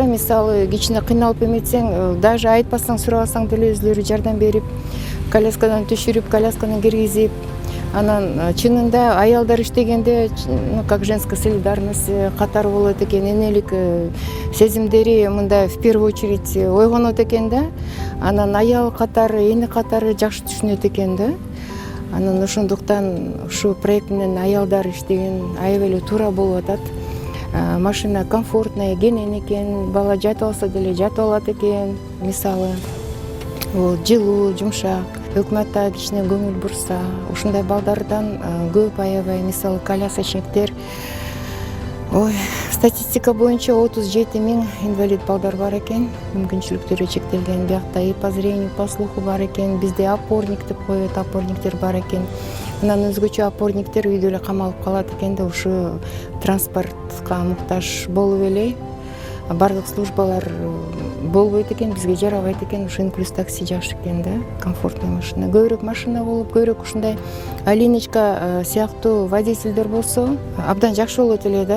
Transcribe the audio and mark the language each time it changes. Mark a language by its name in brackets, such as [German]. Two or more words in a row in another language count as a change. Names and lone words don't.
[Kyrgyz] Мисалы, кичине кыйналып эметсең, даже айтпасаң, сурабасаң деле өзлөрү жардам берип, коляскадан түшүрүп, колясканы киргизип. Анан чынында аялдар иштегенде, [Russian] как женская солидарность [Kyrgyz] катары болот экен, энелик сезимдери мындай [Russian] в первую очередь [Kyrgyz] ойгонот экен да. Анан аял катары, эне катары жакшы түшүнөт экен да. Анан ошондуктан ушу проект менен аялдар иштеген аябай эле туура болуп атат. Машина комфортный, кенен экен, бала жатып алса деле жатып алат экен. Мисалы, жылуу, жумшак. Өкмөт да кичине көңүл бурса, ушундай балдардан көп аябай, мисалы, колясочниктер. Статистика боюнча 37 000 инвалид балдар бар экен, мүмкүнчүлүктөрү чектелген. Биякта [Russian] и по зрению, по слуху [Kyrgyz] бар экен, бизде опорник деп коет, опорниктер бар экен. Мындан өзгөчө опорниктер үйдө эле камалып калат экен да, ушу транспортко муктаж болуп эле бардык службалар болбойт экен, бизге жарабайт экен. Ушу инклюз такси жакшы экен да, комфортный машина. Көбүрөөк машина болуп, көбүрөөк ушундай Алиночка сыяктуу водительдер болсо, абдан жакшы болот эле да.